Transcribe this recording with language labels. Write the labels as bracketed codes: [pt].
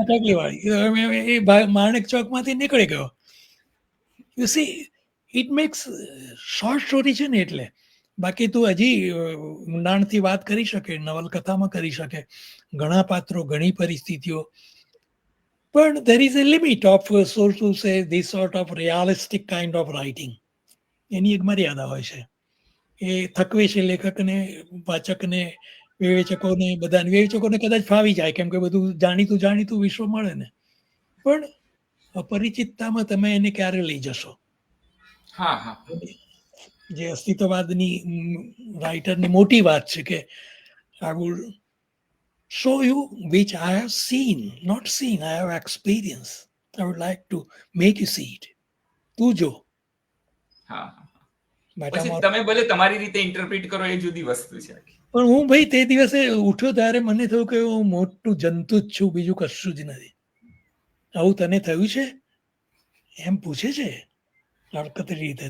[gu] ચકલી વાળી, માણેક ચોક માંથી નીકળી ગયો. [en] you see, it makes [gu] short story છે ને, એટલે બાકી તું હજી ઊંડાણથી વાત કરી શકે, નવલકથામાં કરી શકે, ઘણા પાત્રો, ઘણી પરિસ્થિતિઓ. પણ [en] there is a limit of so to say this sort of realistic kind of writing. [gu] એની એક મર્યાદા હોય છે. એ થકવે છે લેખકને, વાચકને, વિવેચકોને, બધાને. વિવેચકોને કદાચ ફાવી જાય કેમ કે બધું જાણીતું વિશ્વ મળે ને, પણ અપરિચિતતામાં તમે એને ક્યારે લઈ જશો? હા હા, જે અસ્તિત્વવાદની રાઇટરની મોટી વાત છે કે [en] I would show you which I have seen, not seen, I have experienced. I would like to make you see it. [gu] તું જો. હા હા. બેટા પછી મારો, તમે ભલે તમારી રીતે ઇન્ટરપ્રિટ કરો, એ જુદી વસ્તુ છે. પણ હું ભાઈ તે દિવસે ઉઠ્યો ત્યારે મને થયું કે હું મોટું જંતુ જ છું, બીજું કશું જ નથી. આવું તને થયું છે? એમ પૂછે છે હળકતરી રીતે.